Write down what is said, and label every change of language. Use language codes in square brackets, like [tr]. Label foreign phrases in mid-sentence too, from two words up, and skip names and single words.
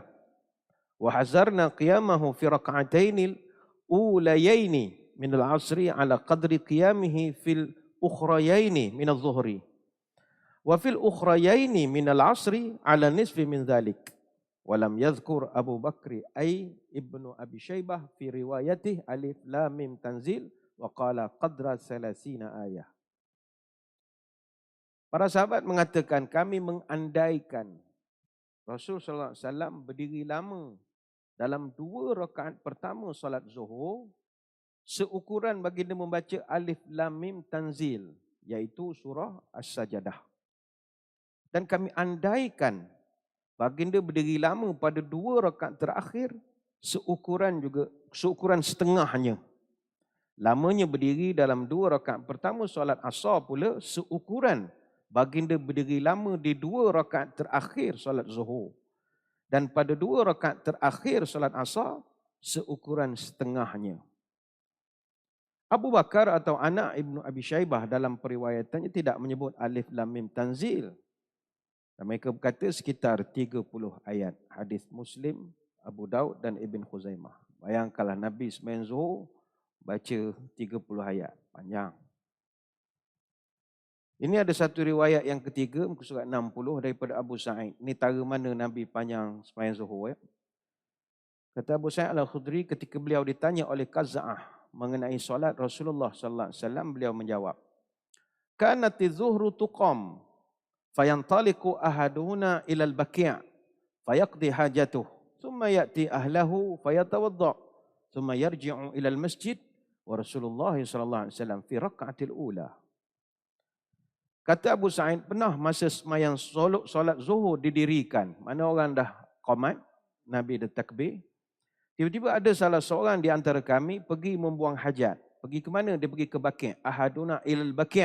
[ar] وحزرنا قيامه في الركعتين الأوليين من العصر على قدر قيامه في الأخريين من الظهر. وفي الأخريين من العصر على النصف من ذلك. ولم يذكر أبو بكر أي ابن أبي شيبة في روايته الم تنزيل وقال قدر 30 آية. [ms] Para sahabat mengatakan kami mengandaikan Rasul [ar] صلى الله عليه وسلم [ms] berdiri lama dalam 2 rakaat pertama solat zuhur seukuran baginda membaca alif lam mim tanzil, iaitu surah As-Sajadah. Dan kami andaikan baginda berdiri lama pada 2 rakaat terakhir seukuran setengahnya. Lamanya berdiri dalam 2 rakaat pertama solat asar pula seukuran baginda berdiri lama di 2 rakaat terakhir solat zuhur. Dan pada 2 rakaat terakhir solat asar seukuran setengahnya. Abu Bakar atau anak Ibnu Abi Syaibah dalam periwayatannya tidak menyebut alif lam mim tanzil. Dan mereka berkata sekitar 30 ayat. Hadis Muslim, Abu Daud dan Ibn Khuzaimah. Bayangkanlah Nabi sembahyang zuhur baca 30 ayat. Panjang. Ini ada satu riwayat yang ketiga, muka surat 60 daripada Abu Sa'id. Ini tara mana Nabi panjang sembahyang zuhur. Ya? Kata Abu Sa'id Al-Khudri ketika beliau ditanya oleh Qaza'ah mengenai solat Rasulullah [ar] صلى الله عليه وسلم, [ms] beliau menjawab, [ar] "كانت الظهر تقام فينطلق أحدنا إلى البقيع فيقضي حاجته ثم يأتي أهله فيتوضأ ثم يرجع إلى المسجد ورسول الله صلى الله عليه وسلم في الركعة الأولى." [ms] Kata Abu Sa'id, pernah masa sembahyang solat zuhur didirikan, mana orang dah qamat, Nabi dah takbir, tiba-tiba ada salah seorang di antara kami pergi membuang hajat. Pergi ke mana? Dia pergi ke Baqi'. [ar] أحدنا إلى البقيع'.